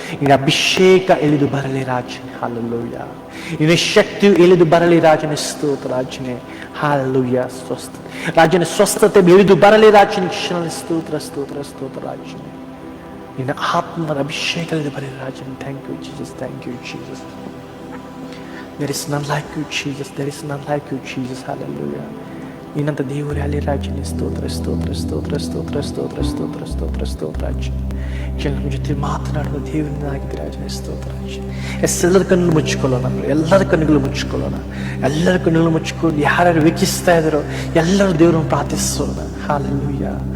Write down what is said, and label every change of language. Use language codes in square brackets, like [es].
[kn] ನಿನ್ನ ಅಭಿಷೇಕ ಇಳಿದು ಬರಲಿ ರಾಜನೇ. ಹಾಲೆಲೂಯ. ನಿನ್ನ ಶಕ್ತಿಯು ಇಳಿದು ಬರಲಿ ರಾಜನೇ. ಸ್ತೋತ್ರ ರಾಜನೇ. ಹಾಲೆಲೂಯ. ಸ್ವಸ್ಥ ರಾಜನೇ, ಸ್ವಸ್ಥತೆ ಇಳಿದು ಬರಲಿ ರಾಜನೇ. ಸ್ತೋತ್ರ ಸ್ತೋತ್ರ ಸ್ತೋತ್ರ ರಾಜನೇ. ನಿನ್ನ ಆತ್ಮದ ಅಭಿಷೇಕ ಇಳಿದು ಬರಲಿ ರಾಜನೇ. [en] Thank you Jesus. Thank you Jesus. There is none like you, Jesus. There is none like you, Jesus. [kn] Hallelujah. ನಿನ್ನಂತ ದೇವರೇ ಅಲ್ಲಿ ರಾಜನೇ. ಸ್ತೋತ್ರ ಸ್ತೋತ್ರ ಸ್ತೋತ್ರ ಸ್ತೋತ್ರ ಸ್ತೋತ್ರ ಸ್ತೋತ್ರ ಸ್ತೋತ್ರ ಸ್ತೋತ್ರ ರಾಜ. ನಮ್ಮ ಜೊತೆ ಮಾತನಾಡುವ ದೇವರನ್ನಾಗಿದೆ ರಾಜನೇ. ಸ್ತೋತ್ರ ರಾಜ. ಎಲ್ಲರ ಕಣ್ಣು ಮುಚ್ಕೊಳ್ಳೋಣ. ಎಲ್ಲರ ಕಣ್ಣುಗಳು ಮುಚ್ಕೊಳ್ಳೋಣ. ಎಲ್ಲರ ಕಣ್ಣುಗಳು ಮುಚ್ಕೊಂಡು ಯಾರ್ಯಾರು ವೀಕ್ಷಿಸ್ತಾ ಇದ್ದಾರೋ ಎಲ್ಲರೂ ದೇವರನ್ನು ಪ್ರಾರ್ಥಿಸೋಣ. ಹಾಲೆಲೂಯ.